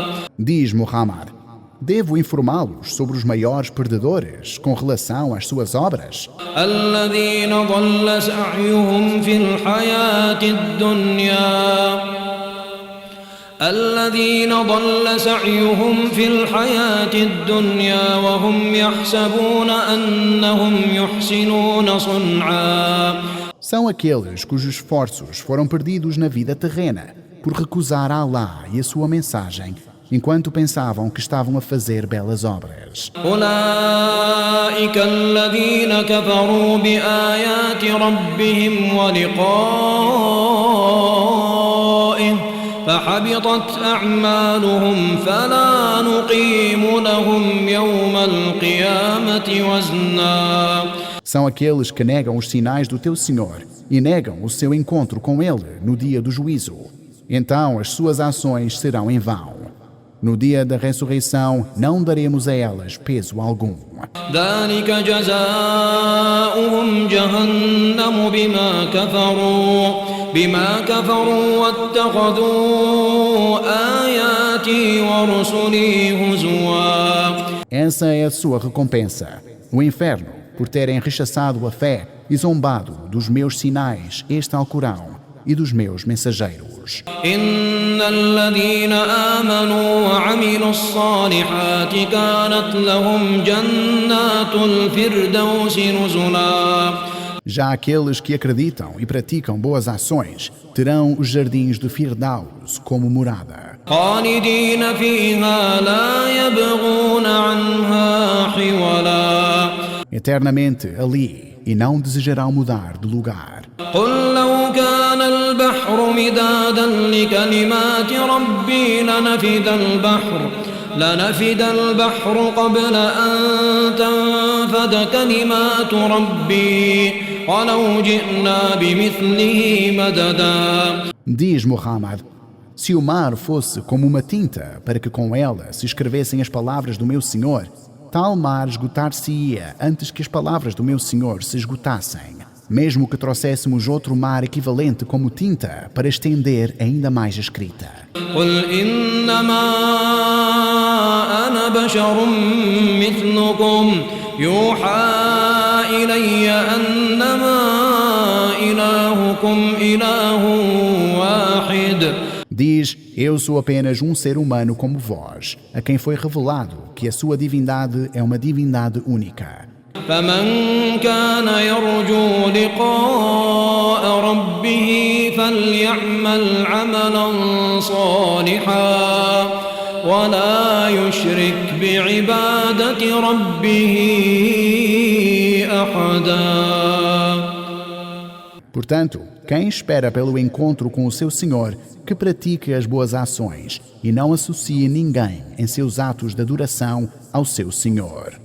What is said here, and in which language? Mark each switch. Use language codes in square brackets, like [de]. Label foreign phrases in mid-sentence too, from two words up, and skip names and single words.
[pt] Diz Muhammad, devo informá-los sobre os maiores perdedores com relação às suas obras? [ar] الذين ضل سعيهم في الحياة الدنيا وهم يحسبون أنهم يحسنون صنعا. [pt] São aqueles cujos esforços foram perdidos na vida terrena por recusar a Allah e a sua mensagem, enquanto pensavam que estavam a fazer belas obras. [ar] أولئك الذين كفروا بآيات ربهم ولقائه فحبطت أعمالهم فلا نقيم لهم يوم القيامة وزنا. [pt] São aqueles que negam os sinais do teu Senhor e negam o seu encontro com Ele no dia do juízo. Então as suas ações serão em vão. No dia da ressurreição não daremos a elas peso algum. [ar] ذلك جزاؤهم جهنم بما كفروا واتخذوا آياتي ورسلي هزوا. [pt] Essa é a sua recompensa, o inferno, por terem rechaçado a fé e zombado dos meus sinais, este Alcorão, e dos meus mensageiros. [ar] إن الذين آمنوا وعملوا الصالحات كانت لهم جنات الفردوس نزلا. [pt] Já aqueles que acreditam e praticam boas ações terão os jardins do Firdaus como morada. [ar] خالدين فيها لا يبغون عنها حولا. [pt] Eternamente ali, e não desejarão mudar de lugar. [ar] قل لو كان البحر مدادا لكلمات ربي لنفد البحر قبل أن تنفد كلمات ربي ولو جئنا بمثله مددا. [pt] Diz Muhammad, se o mar fosse como uma tinta para que com ela se escrevessem as palavras do meu Senhor, tal mar esgotar-se-ia antes que as palavras do meu Senhor se esgotassem, mesmo que trouxéssemos outro mar equivalente como tinta para estender ainda mais a escrita. [ar] قل إنما أنا بشر مثلكم يوحى إلي أنما إلهكم إله واحد. [pt] Diz, eu sou apenas um ser humano como vós, a quem foi revelado que a sua divindade é uma divindade única. [ar] فمن كان يرجو لقاء ربه فليعمل عملا صالحا ولا يشرك بعبادة ربه أحدا. [pt] Portanto, quem espera pelo encontro com o seu Senhor, que pratique as boas ações e não associe ninguém em seus atos de adoração ao seu Senhor.